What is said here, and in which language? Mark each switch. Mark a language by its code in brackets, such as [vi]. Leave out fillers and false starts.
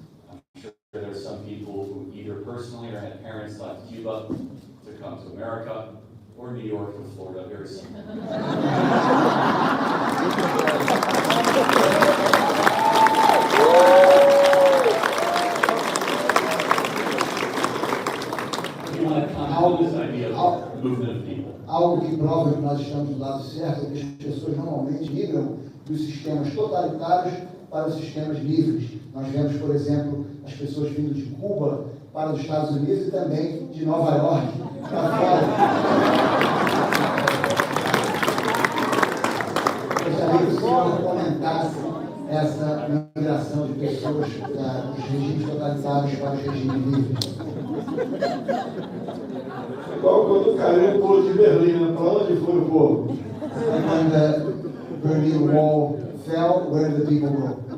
[en] I'm sure there's some people who either personally or had parents left Cuba to come to America, or New York or Florida very soon. You want to come to this idea of movement of people. [pt] Algo que prova que nós estamos do lado certo é que as pessoas normalmente migram dos sistemas totalitários para os sistemas livres. Nós vemos, por exemplo, as pessoas vindo de Cuba para os Estados Unidos e também de Nova York para fora. Gostaria que o senhor comentasse essa migração de pessoas dos regimes totalitários para os regimes livres. Igual quando caiu o muro de Berlim, para onde foi o povo? [en] When the Berlin Wall fell, where did the people go?